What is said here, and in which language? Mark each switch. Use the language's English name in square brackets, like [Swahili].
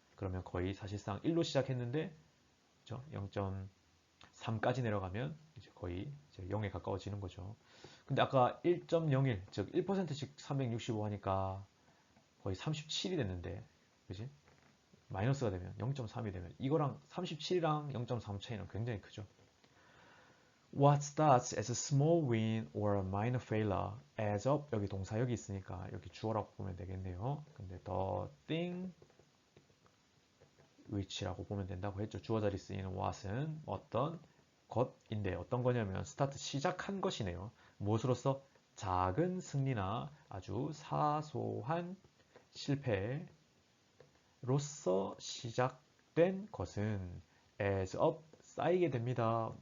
[Korean] 그러면 거의 사실상 1로 시작했는데 0.3까지 내려가면 이제 거의 이제 0에 가까워지는 거죠. 근데 아까 1.01, 즉 1%씩 365 하니까 거의 37이 됐는데, 그지? 마이너스가 되면 0.3이 되면 이거랑 37이랑 0.3 차이는 굉장히 크죠. [English] What starts as a small win or a minor failure adds up. [Korean] 여기 동사 여기 있으니까 여기 주어라고 보면 되겠네요. 근데 [English] the thing which [Korean] 라고 보면 된다고 했죠. 주어 자리 쓰이는 what은 어떤 것인데 어떤 거냐면 start 시작한 것이네요. 무엇으로써? 작은 승리나 아주 사소한 실패로서 시작된 것은 [English] as up [Korean] 쌓이게 됩니다.